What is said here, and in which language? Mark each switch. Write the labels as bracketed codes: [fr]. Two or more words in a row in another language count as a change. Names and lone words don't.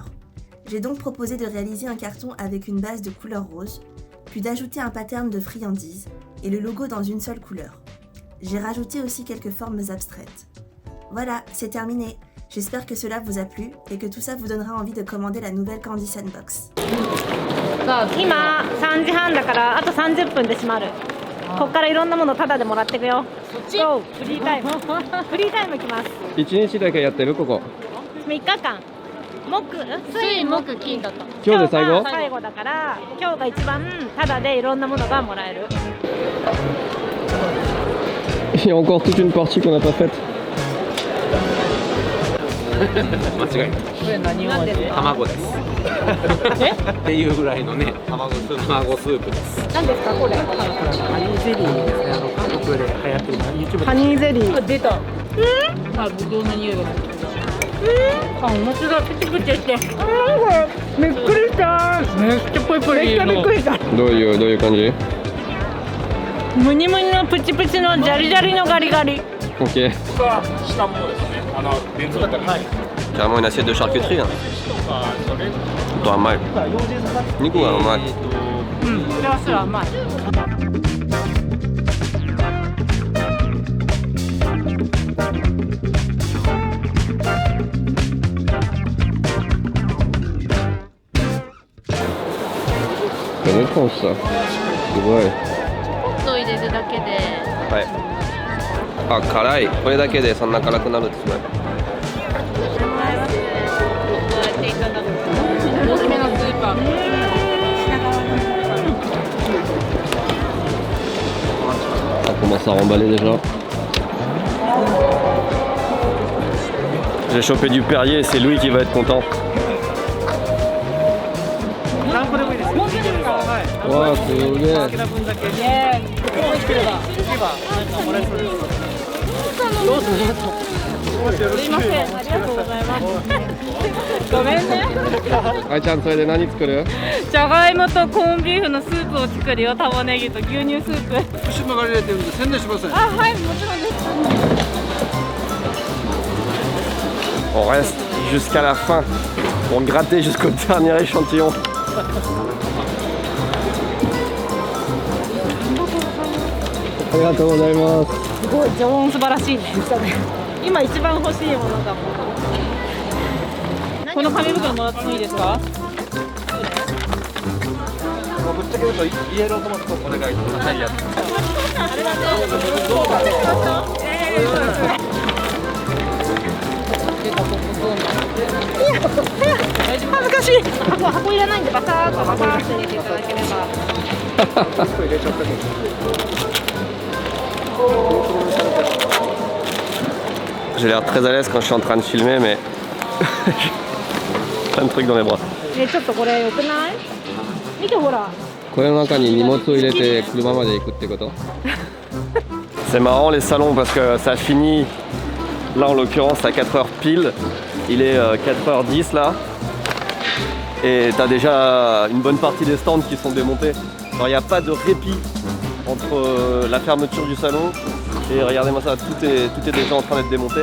[fr] J'ai donc proposé de réaliser un carton avec une base de couleur rose, puis d'ajouter un pattern de friandises et le logo dans une seule couleur. J'ai rajouté aussi quelques formes abstraites. Voilà, c'est terminé. J'espère que cela vous a plu et que tout ça vous donnera envie de commander la nouvelle Candysan Box. [ja] 今3時半だからあと30分で閉まる。こっからいろんなものタダでもらってくよ。そっち？フリータイム。フリータイム来ます。 1日だけやってるここ。 3日間。水木金だった。今日で最後？最後だから今日が一番タダでいろんなものがもらえる。 [fr] Il y a encore toute une partie qu'on n'a pas faite. [ja] 間違いない。これ何を味？卵です。っていうぐらいのね、卵スープです。何ですかこれ？ハニーゼリーですね。韓国で流行ってる YouTube で。ハニーゼリー。あ、出た。あ、ぶどうの匂いがする。あ、面白い。プチプチして。びっくりした。めっちゃポリポリ。めっちゃびっくりした。どういう感じ？ムニムニのプチプチのジャリジャリのガリガリ。 [fr] Ok. Carrément une assiette de charcuterie. Hein. Toi, mal. Nico, mal. [ja] うん、これはすら甘い。 [fr] C'est étrange ça. C'est vrai. [ja] 入れるだけで。はい。あ、辛い。これだけでそんな辛くなるんですね。 [fr] Ça commence à remballer déjà. J'ai chopé du Perrier, c'est Louis qui va être content. Wow, c'est bien. [ja] すいません、ありがとうございます。ごめんね。あいちゃん、それで何作る？じゃがいもとコンビーフのスープを作るよ。玉ねぎと牛乳スープ。福島が入れてるんで宣伝しません。あ、はい、もちろんです。 [fr] On reste jusqu'à la fin pour gratter jusqu'au dernier échantillon. [ja] ありがとうございます。すごい常温素晴らしいね。今一番欲しいものだもん。この紙袋もらってもいいですか？ぶっちゃけ言うとイエロートマトお願いくださいやつ。ありがとう。恥ずかしい。箱いらないんでバサーッとバサーッと入れていただければ。 [fr] J'ai l'air très à l'aise quand je suis en train de filmer, mais plein de trucs dans les bras. [ja] ちょっとこれ良くない？見てほら。これの中に荷物を入れて車まで行くってこと？ [fr] C'est marrant les salons parce que ça finit là en l'occurrence à 4h pile. Il est 4h10 là. Et t'as déjà une bonne partie des stands qui sont démontés. Alors il n'y a pas de répit entre la fermeture du salon et regardez-moi ça, tout est déjà en train d'être démonté.